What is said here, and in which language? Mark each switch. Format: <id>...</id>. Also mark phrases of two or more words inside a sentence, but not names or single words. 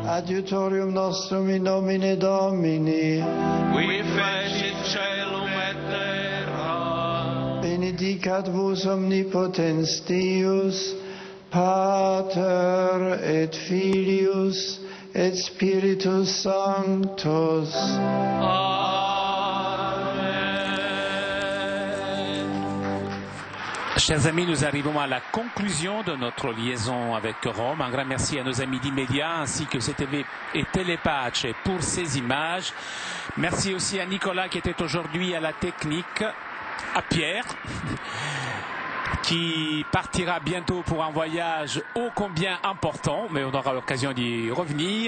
<la>adiutorium nostrum in nomine Domini, Qui fecit caelum et terra. benedicat vos omnipotens Deus, Pater et Filius et Spiritus Sanctus.</la> <fr>Chers amis, nous arrivons à la conclusion de notre liaison avec Rome. Un grand merci à nos amis d'Immédiat ainsi que CTV et Télépace pour ces images. Merci aussi à Nicolas qui était aujourd'hui à la technique, à Pierre qui partira bientôt pour un voyage ô combien important, mais on aura l'occasion d'y revenir.</fr>